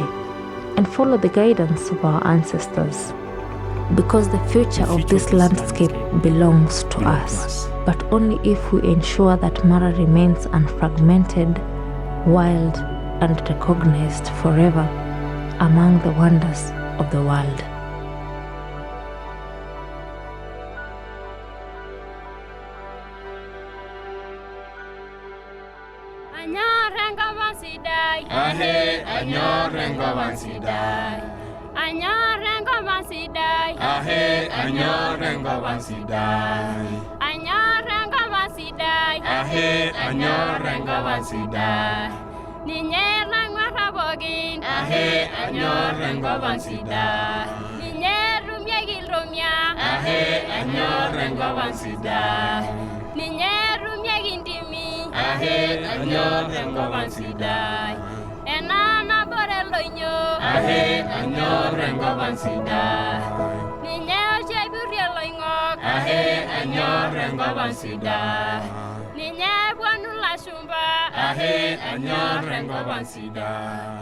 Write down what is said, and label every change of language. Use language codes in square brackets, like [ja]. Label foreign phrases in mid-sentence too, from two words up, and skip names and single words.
[en] And follow the guidance of our ancestors. Because the future of this landscape belongs to us, but only if we ensure that Mara remains unfragmented, wild, and recognized forever among the wonders of the world. [mas] Anyorenga vansidai, ahe, anyorenga vansidai. Anyorenga vansidai, ahe, anyorenga vansidai. Anyorenga vansidai, ahe, anyorenga vansidai. Ninyera ngwarabogin, ahe, anyorenga vansidai. Ninyerumya gilrumya, ahe, anyorenga vansidai. Ninyerumya gindimi, ahe. ahe anyor rengovan sidai. Enana borelonyo, ahe anyor rengovan sidai. Ninya jeburielongok, ahe anyor rengovan sidai. Ninya buanula shumba, ahe anyor rengovan sidai.